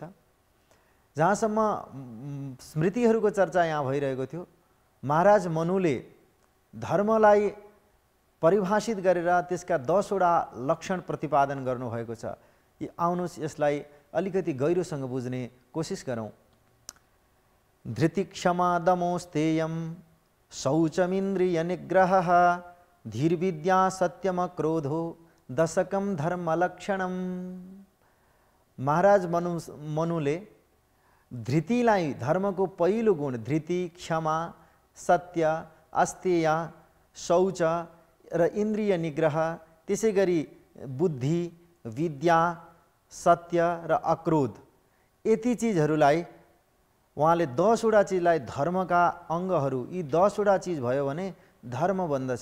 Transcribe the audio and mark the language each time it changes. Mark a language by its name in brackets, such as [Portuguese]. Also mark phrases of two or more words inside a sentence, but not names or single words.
[Nepali] जहाँसम्म स्मृतिहरूको चर्चा यहाँ भइरहेको थियो, महाराज मनुले धर्मलाई परिभाषित गरेर त्यसका 10 वटा लक्षण प्रतिपादन गर्नुभएको छ। आउनुहोस् यसलाई अलिकति गहिरोसँग बुझ्ने कोसिस गरौँ। [Sanskrit] धृति, क्षमा, दमोस्तेयम, शौचमिन्द्रिय निग्रहः, धीर्विद्या, सत्यम, क्रोधो, दशकम धर्म लक्षणम। [Nepali] महाराज मनुले धृतिलाई धर्मको पहिलो गुण, धृति, क्षमा, सत्य, अस्तेय, शौच र इन्द्रिय निग्रह, त्यसै गरी बुद्धि, विद्या, सत्य र अक्रोध, यति चिजहरूलाई उहाँले 10 वटा चिजलाई धर्मका अङ्गहरू, यी 10 वटा चिज भयो भने धर्म बन्दछ।